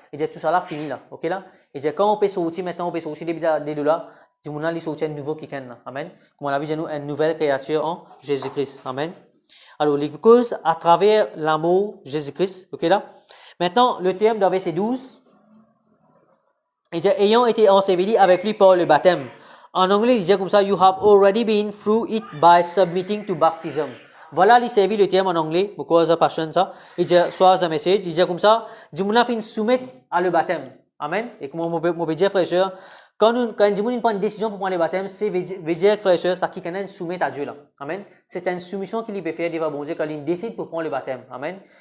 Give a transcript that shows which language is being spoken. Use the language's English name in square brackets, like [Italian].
[French] Il dit, tout ça là, fini là, ok là. Il dit, quand on peut sortir maintenant, on peut sortir des deux là, du monde là, il sortit un nouveau qui là. Amen. Comme on l'a vu, nous, une nouvelle créature en Jésus-Christ. Amen. Alors, les causes à travers l'amour Jésus-Christ, ok là. Maintenant, le terme dans verset 12, il dit, ayant été ensevelis avec lui par le baptême. En anglais, il disait comme ça, [English] you have already been through it by submitting to baptism. [French] Voilà, il servi le terme en anglais, pourquoi ça passionne ça. Il dit, soit un message, il disait comme ça, du monde a fait soumettre à le baptême. Amen. Et comme on peut dire, frère et sœur, quand du monde prend une décision pour prendre le baptême, c'est veut dire, frère et sœur, ça qui connaît soumettre à Dieu là. Amen. C'est une soumission qu'il peut faire devant bon Dieu quand il décide pour prendre le baptême. Amen.